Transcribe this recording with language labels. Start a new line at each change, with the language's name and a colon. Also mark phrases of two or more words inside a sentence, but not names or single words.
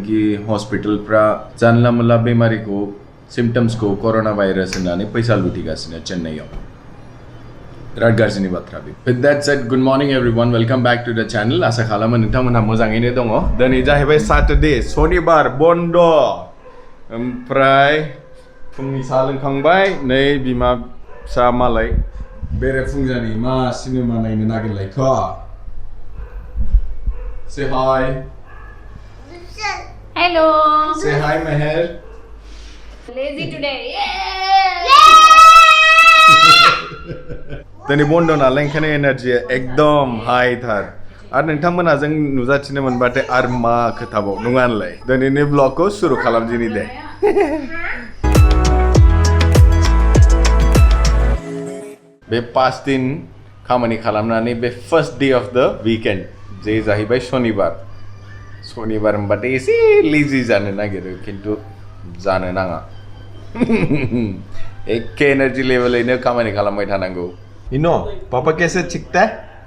Bodo: कि हस्पिटालफ्रा जानला मोनला बेमारिखौ सिम्पटम्सखौ कोरोना भाइरस होननानै फैसा लुथिगासिनो चेन्नाईआव बिराद गाज्रिनि बाथ्रा बे
English: with that said good morning everyone welcome back to the channel
Bodo: आशा खालामो नोंथांमोनहा मोजाङैनो दङ दिनै जाहैबाय सैटरडे शनिबार बन्द ओमफ्राय फुंनि साहा लोंखांबाय नै बिमा फिसा मालाय बेरेफुंजानि मा सिनेमा नायनो नागिरलायख
English: Say hi. हेलो Say hi Meher. lazy today
Bodo: दिनै बन्द नालाय ओंखायनो एनार्जिया एकदम हाई थार आरो नोंथांमोनहा जों नुजाथिनो मोनबाथाय आरो मा खोथाबाव नङा होनलाय दिनैनि ब्लगखौ सुरु खालामदिनि दे बे 5 दिन खामानि खालामनानै बे
English: first day of the weekend
Bodo: जे जाहैबाय शनिबार होनबाथाय एसे लेजि जानो नागिरो खिन्थु जानो नाङा एखे एनार्जी लेभेलैनो खामानि खालामबाय थानांगौ इनो
Hindi: पापा कैसे चिकता है